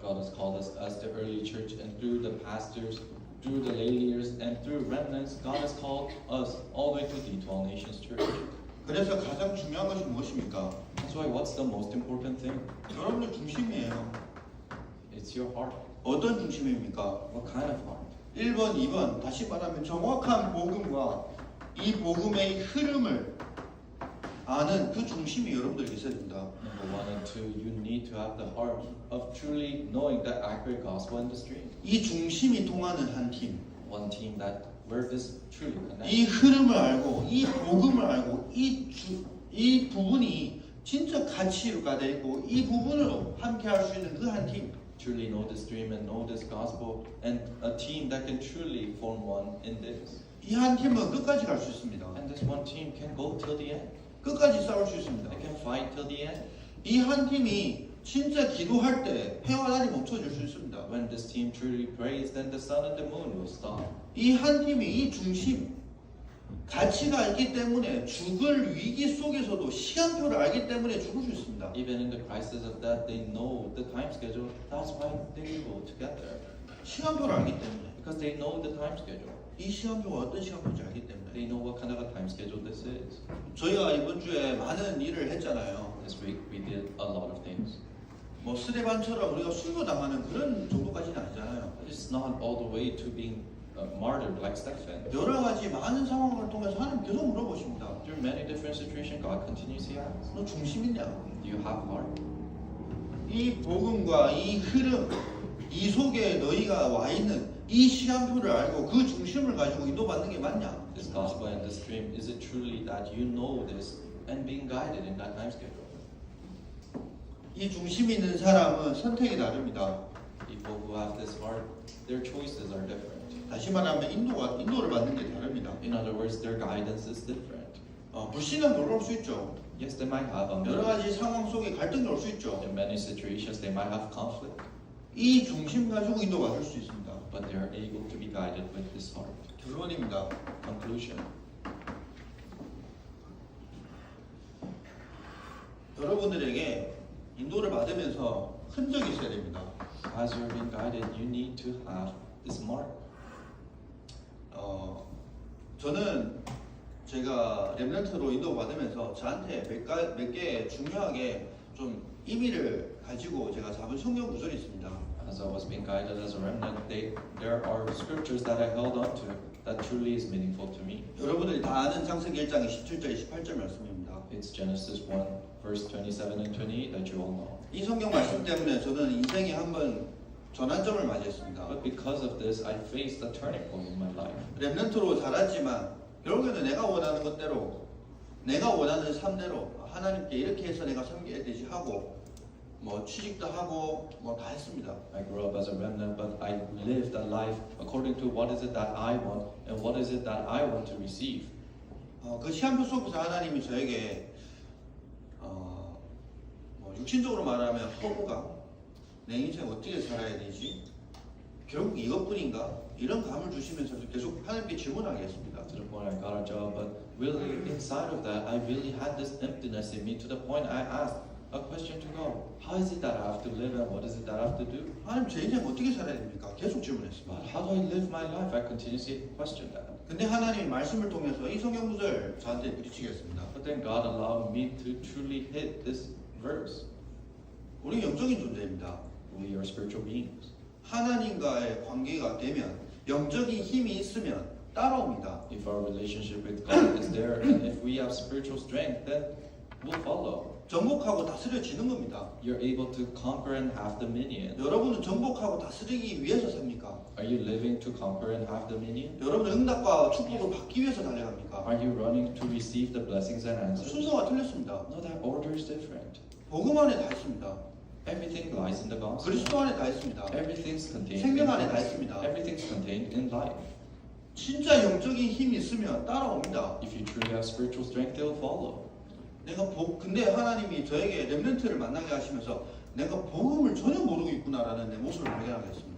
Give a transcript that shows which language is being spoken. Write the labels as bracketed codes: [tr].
[en] God has called us as the early church, and through the pastors, through the lay leaders, and through remnants, God has called us all the way to the All Nations Church. [ko] 그래서 가장 중요한 것이 무엇입니까? [en] That's why what's the most important thing? [ko] 여러분의 중심이에요. [en] It's your heart. [ko] 어떤 중심입니까? [en] What kind of heart? [ko] 1번, 2번 다시 말하면 정확한 복음과 이 복음의 흐름을 아는 그 중심이 여러분들에게 있어야 됩니다. [en] Number 1 and 2, you need to have the heart of truly knowing the accurate gospel in the stream. [ko] 이 중심이 통하는 한 팀. [en] One team that where this truly [ko] 이 [en] connects. [ko] 흐름을 알고 이 복음을 알고 이 부분이 진짜 가치가 되고 이 부분으로 함께 할 수 있는 그 한 팀. [en] Truly know the stream and know this gospel, and a team that can truly form one in this. [ko] 이 한 팀은 끝까지 갈 수 있습니다. [en] And this one team can go till the end. [ko] 끝까지 싸울 수 있습니다. [en] They can fight till the end. [ko] 이 한 팀이 진짜 기도할 때 해와 달이 멈춰질 수 있습니다. [en] When this team truly prays, then the sun and the moon will stop. [ko] 이 한 팀이 이 중심 가치가 있기 때문에 죽을 위기 속에서도 시간표를 알기 때문에 죽을 수 있습니다. [en] Even in the crisis of death, they know the time schedule. That's why they go together. [ko] 시간표를 알기 때문에 [en] Because they know the time schedule. [ko] 이 시간표가 어떤 시간표인지 알기 때문에 [en] They know what kind of a time schedule this is. [ko] 저희가 이번 주에 많은 일을 했잖아요. [en] This week we did a lot of things. [ko] 뭐 스데반처럼 우리가 순교당하는 그런 정도까지는 아니잖아요. [en] It's not all the way to being martyred like Stephen. [ko] 여러 가지 많은 상황을 통해서 하나님 계속 물어보십니다. [en] Through many different situations, God continuously asks, [ko] 너 중심 있냐? [en] do you have heart? [ko] 이 복음과 이 흐름, 이 속에 너희가 와 있는 이 시간표를 알고 그 중심을 가지고 인도받는 게 맞냐? [en] This gospel and this stream, is it truly that you know this and being guided in that time schedule? [ko] 이 중심이 있는 사람은 선택이 다릅니다. [en] People who have this heart, their choices are different. [ko] 다시 말하면 인도를 받는 게 다릅니다. [en] In other words, their guidance is different. [ko] 불신은 올라올 수 있죠. [en] Yes, they might have [ko] 여러 [en] unbelief. [ko] 가지 상황 속에 갈등이 올 수 있죠. [en] In many situations, they might have conflict, [ko] 이 중심 가지고 인도받을 수 있습니다. [en] but they are able to be guided with this heart. [ko] 결론입니다. [en] Conclusion. [ko] 여러분들에게 인도를 받으면서 흔적이 있어야 됩니다. [en] As you're being guided, you need to have this mark. [ko] 저는 제가 렘넌트로 인도받으면서 저한테 몇 개 중요하게 좀 의미를 가지고 제가 잡은 성경 구절이 있습니다. [en] As I was being guided as a remnant, there are scriptures that I held on to that truly is meaningful to me. [ko] 여러분들이 다 아는 창세기 1장 27절 28절 말씀입니다. [en] It's Genesis 1, verse 27 and 28 that you all know. [ko] 이 성경 말씀 때문에 저는 인생에 한번 전환점을 맞이했습니다. [en] But because of this, I faced a turning point in my life. [ko] 렘넌트로 자랐지만 결국에는 내가 원하는 것대로 내가 원하는 삶대로 하나님께 이렇게 해서 내가 섬겨야 되지 하고 뭐 취직도 하고 뭐 다 했습니다. [en] I grew up as a remnant, but I lived a life according to what is it that I want and what is it that I want to receive. [ko] 그 시한표 속에서 하나님이 저에게 뭐 육신적으로 말하면 허구가 내 인생 어떻게 살아야 되지? 결국 이것뿐인가? 이런 감을 주시면서 계속 하나님께 질문하게 했습니다. [en] To the point I got a job, but really inside of that, I really had this emptiness in me to the point I asked a question to God. How is it that I have to live and what is it that I have to do? [ko] 하나님 제 인생 어떻게 살아야 됩니까? 계속 질문했습니다. [en] But how do I live my life? I continuously question that. [ko] 근데 하나님이 말씀을 통해서 이 성경 구절 저한테 부딪히겠습니다. [en] But then God allowed me to truly hit this verse. [ko] 우리 영적인 존재입니다. [en] We are spiritual beings. [ko] 하나님과의 관계가 되면 영적인 힘이 있으면 따라옵니다. [en] If our relationship with God is there and if we have spiritual strength, then we'll follow. [ko] 정복하고 다스려지는 겁니다. [en] You're able to conquer and have dominion. [ko] 여러분은 정복하고 다스리기 위해서 삽니까? [en] Are you living to conquer and have dominion? [ko] 여러분은 응답과 축복을 받기 위해서 달려갑니까? [en] Are you running to receive the blessings and answers? [ko] 순서가 틀렸습니다. [en] No, that order is different. [ko] 복음 안에 다 있습니다. [en] Everything lies in the gospel. [ko] 그리스도 안에 다 있습니다. [en] Everything's contained in [ko] 생명 안에 다 [en] Christ. [ko] 있습니다. [en] Everything's contained in life. [ko] 진짜 영적인 힘이 있으면 따라옵니다. [en] If you truly have spiritual strength, they'll follow. [ko] 근데 하나님이 저에게 렘넌트를 만나게 하시면서 내가 복음을 전혀 모르고 있구나라는 내 모습을 발견하게 했습니다.